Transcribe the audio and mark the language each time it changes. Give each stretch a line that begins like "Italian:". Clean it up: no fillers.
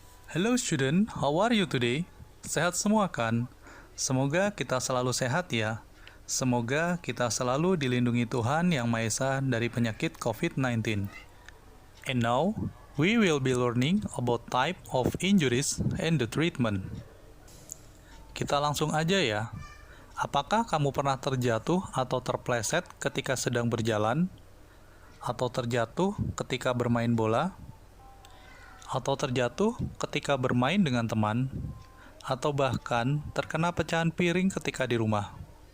English: Hello student, how are you today?
Indonesian: Sehat semua kan? Semoga kita selalu sehat ya. Semoga kita selalu dilindungi Tuhan Yang Maha Esa dari penyakit COVID-19.
English: And now, we will be learning about type of injuries and the treatment.
Indonesian: Kita langsung aja ya. Apakah kamu pernah terjatuh atau terpleset ketika sedang berjalan? Atau terjatuh ketika bermain bola? Atau terjatuh ketika bermain dengan teman, atau bahkan terkena pecahan piring ketika di rumah.